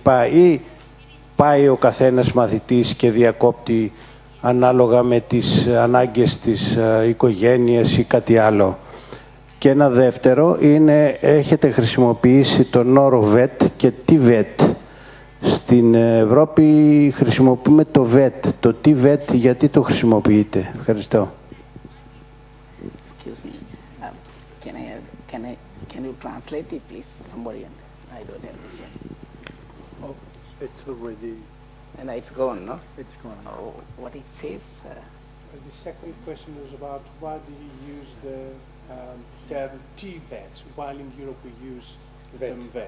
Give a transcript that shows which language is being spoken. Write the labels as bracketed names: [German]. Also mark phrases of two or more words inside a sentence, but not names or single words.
[Greek] Ή πάει ο καθένας μαθητής και διακόπτει ανάλογα με τις ανάγκες της οικογένειας ή κάτι άλλο. Και ένα δεύτερο είναι, έχετε χρησιμοποιήσει τον όρο VET και τι VET. Στην Ευρώπη χρησιμοποιούμε το VET. Το τι VET, γιατί το χρησιμοποιείτε. Ευχαριστώ. [English] Excuse me. Can you translate it, please? Somebody, I don't understand. Oh, it's already. And it's gone, no? It's gone. Oh, what it says. The second question was about why do you use the term T-VET, while in Europe we use the term VET.